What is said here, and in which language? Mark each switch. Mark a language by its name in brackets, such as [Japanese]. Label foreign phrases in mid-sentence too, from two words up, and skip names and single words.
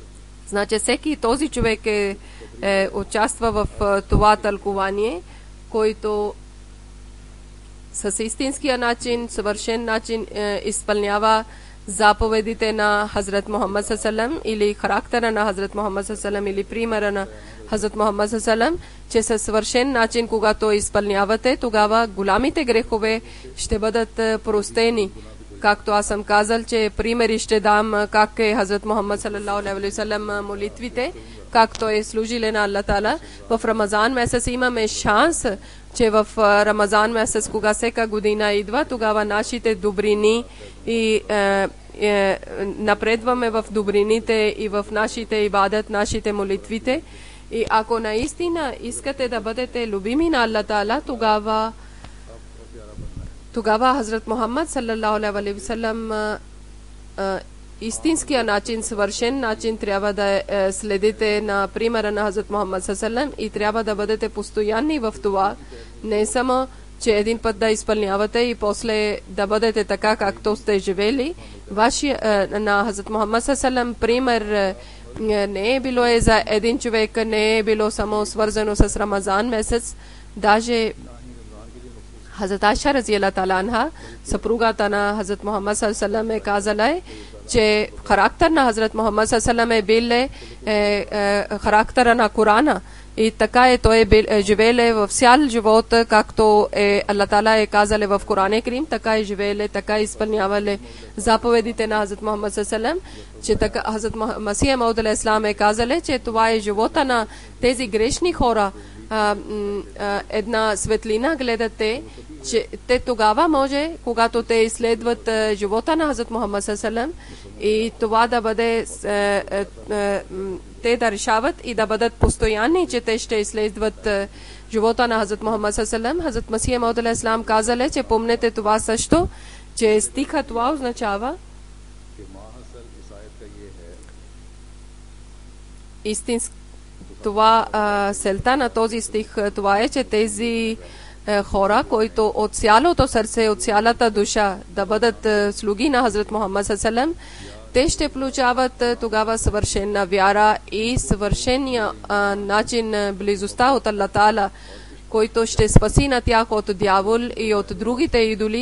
[Bulgarian] Значи всеки този човек участва в това тълкувание, който с истинския начин, съвършен начин изпълнява заповедите на Хазрат Мухаммад салалам или характера на Хазрат Мухаммад салалам или примера на Хазрат Мухаммад салалам, че със съвършен начин, когато изпълнявате, тогава голямите грехове ще бъдат простени. Както аз съм казал, че примери ще дам как е Хазрат Мухаммад [Arabic] صلى الله عليه وسلم [Bulgarian] молитвите, както е служиле на Аллах Таала. В Рамазан месец имаме шанс, че в Рамазан месец, кога всека година идва, тогава нашите добрини и напредваме в добрините и в нашите ибадат, нашите молитвите. И ако наистина искате да бъдете любими на Аллах Таала, тогава Хазрат Мухаммад [Arabic] صلى الله عليه وسلم [Bulgarian] истинския начин, съвършен начин трябва да следите на примера на Хазрат Мухаммад салалаху и трябва да бъдете постоянни в това. Не само, че един път да изпълнявате и после да бъдете така, както сте живели. На Хазрат Мухаммад салалаху пример не е било за един човек, не е било само свързано с Рамазан месец. Даже Хазрат Айша [Arabic] رضي الله تعالى عنها, [Bulgarian] съпругата на Хазрат Мухаммад салалаху е казала, че характер на Хазрат Мухаммад салалаху е бил характера на Корана. И така е той живееле в цял живот, както Аллах Таала е казал в Корана Карим, така е живееле, така изпълнявале заповедите на Хазрат Мухаммад салалаху, че така Хазрат Масих Мауд [Arabic] عليه السلام [Bulgarian] е казал, че това е живота на тези грешни хора. Една светлина гледате, че те тогава може, когато те изследват живота на Хазрат Мухаммад салалаху и това да бъде те да решават и да бъдат постоянни, че те ще изследват живота на Хазрат Мухаммад салалаху. Хазрат Масих Мауд [Arabic] عليه السلام [Bulgarian] казале, че помнете това също, че стиха това означава истински. Това селта на този стих, това е, че тези хора, които от цялото сърце, от цялата душа да бъдат слуги на Хазрат Мухаммад салалаху, те ще получават тогава съвършена вяра и съвършения начин близостта от Аллах Таала, който ще спаси на тях от дявол и от другите идоли.